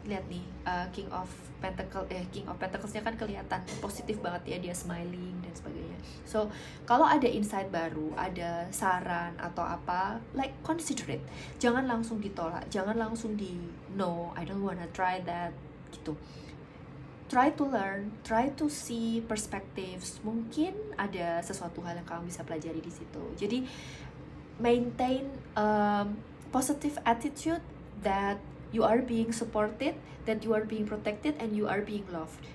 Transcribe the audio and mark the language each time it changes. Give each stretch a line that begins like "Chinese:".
Indonesian: Lihat nih, King of Pentacles-nya kan kelihatan positif banget ya, dia smiling dan sebagainya. So kalau ada insight baru, ada saran atau apa,
English: like consider it.
Indonesian: Jangan langsung ditolak, jangan langsung di no,
English: I don't wanna try that
Indonesian: gitu.
English: Try to learn, try to see perspectives.
Indonesian: Mungkin ada sesuatu hal yang kamu bisa pelajari di situ. Jadi
English: maintain positive attitude, that you are being supported, that you are being protected, and you are being loved.